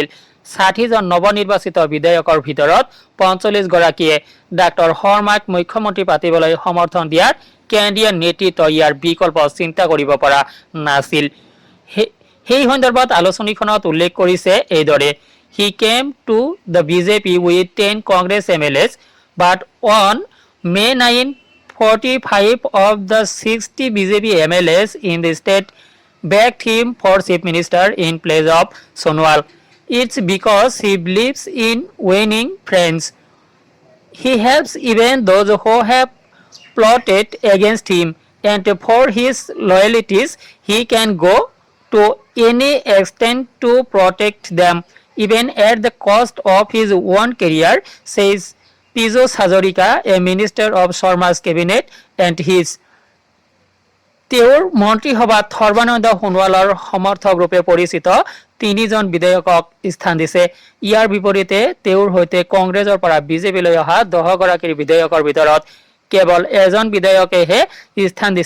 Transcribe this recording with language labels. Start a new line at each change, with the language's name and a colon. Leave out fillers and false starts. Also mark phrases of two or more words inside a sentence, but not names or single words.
Assamese: 60জন নৱনিৰ্বাচিত বিধায়কৰ ভিতৰত 45গৰাকীয়ে ডাক্তৰ শৰ্মাক মুখ্যমন্ত্ৰী পাতিবলৈ সমৰ্থন দিয়াৰ কেন্দ্ৰীয় নেতৃত্বই ইয়াৰ বিকল্প চিন্তা কৰিব পৰা নাছিল। সেই সন্দৰ্ভত আলোচনীখনত উল্লেখ কৰিছে এইদৰে:
English: he came to the BJP with 10 Congress MLAs, but on May 9, 45 of the 60 BJP MLAs in the state backed him for Chief Minister in place of Sonowal. It's because he believes in winning friends. He helps even those who have plotted against him, and for his loyalties he can go to any extent to protect them. even at the cost of his own career, says Piyush Hazarika, a minister of Sharma's cabinet, and his
Assamese: তেওঁৰ মন্ত্ৰীসভাত সৰ্বানন্দ সোণোৱালৰ সমৰ্থক ৰূপে পৰিচিত তিনিজন বিধায়কক স্থান দিছে। ইয়াৰ বিপৰীতে তেওঁৰ সৈতে কংগ্ৰেছৰ পৰা বিজেপিলৈ অহা 10 গৰাকীৰ বিধায়কৰ ভিতৰত কেৱল এজন বিধায়কেহে স্থান দিছে।